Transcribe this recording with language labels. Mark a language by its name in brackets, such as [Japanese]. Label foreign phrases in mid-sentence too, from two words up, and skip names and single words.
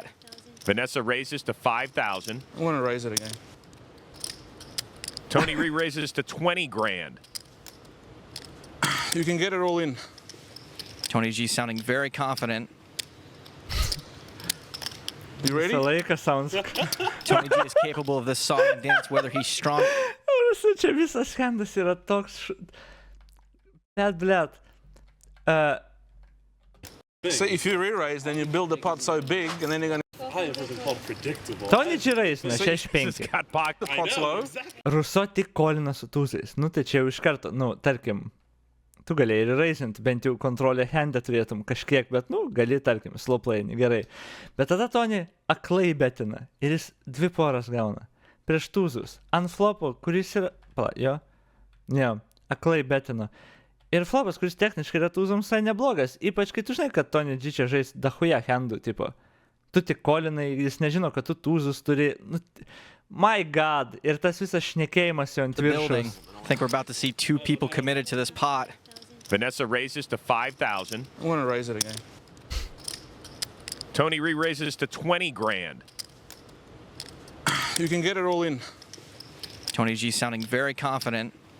[English] Vanessa raises to 5,000. I want to raise it again. Tony re-raises to 20 grand. You can get it all in. Tony G sounding very confident. You ready? [Lithuanian] Visą laiką sounds. [English] Tony G is capable of this song and dance whether he's strong. [Lithuanian] Rusų čia visas handas yra toks... Blet. [English] So if you re-raise, then you build the pot so big, and then you're gonna I have ever been called predictable. [Lithuanian] Tony čia raisina, [English] Vanessa's 6-5. got pocket. the pot's low. [Lithuanian] Ruso tik kolina su tūzais. Nu tai čia jau iš karto, nu, tarkim, tu galėjai ir raisint, bent jau kontrolę handą turėtum kažkiek, bet, nu, gali, tarkim, [English] slow playing, [Lithuanian] gerai. Bet tada Tony aklai betina ir jis 2 poras gauna. Prieš tūzus. Ant flopo, kuris yra... Pala, jo? Ne, aklai betina. Ir flopas, kuris techniškai yra tūzams, tai neblogas. Ypač, kai tu žinai, kad Tony G čia žais dahuja handų, tipo. Tu tik kolinai, jis nežino, kad tu tūzus turi... Nu, [English] my God! [Lithuanian] Ir tas visas šnekėjimas jo ant [English] The building. [Lithuanian] viršaus. [English] I think we're about to see 2 people committed to this pot. Vanessa raises to 5,000. I want to raise it again. Tony re-raises to 20 grand. You can get it all in. Tony G sounding very confident.